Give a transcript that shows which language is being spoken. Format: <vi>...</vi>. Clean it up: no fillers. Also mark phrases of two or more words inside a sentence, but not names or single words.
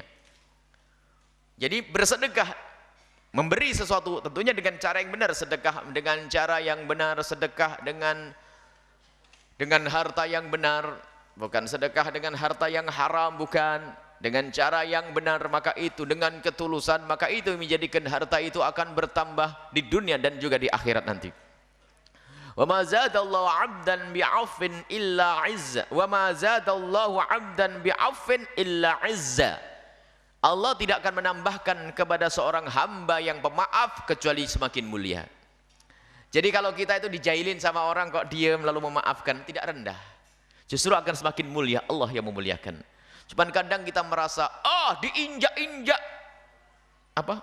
<id>Jadi bersedekah, memberi sesuatu tentunya dengan cara yang benar, sedekah dengan cara yang benar, sedekah dengan harta yang benar, bukan sedekah dengan harta yang haram, bukan. Dengan cara yang benar, maka itu dengan ketulusan, maka itu menjadikan harta itu akan bertambah di dunia dan juga di akhirat nanti.</id> <ar>وما زاد الله عبدا بعفو إلا عزا، وما زاد الله عبدا بعفو إلا عزا.</ar> <id>Allah tidak akan menambahkan kepada seorang hamba yang pemaaf kecuali semakin mulia. Jadi kalau kita itu dijailin sama orang kok diam lalu memaafkan, tidak rendah, justru akan semakin mulia, Allah yang memuliakan. Cuman kadang kita merasa, diinjak-injak apa?</id>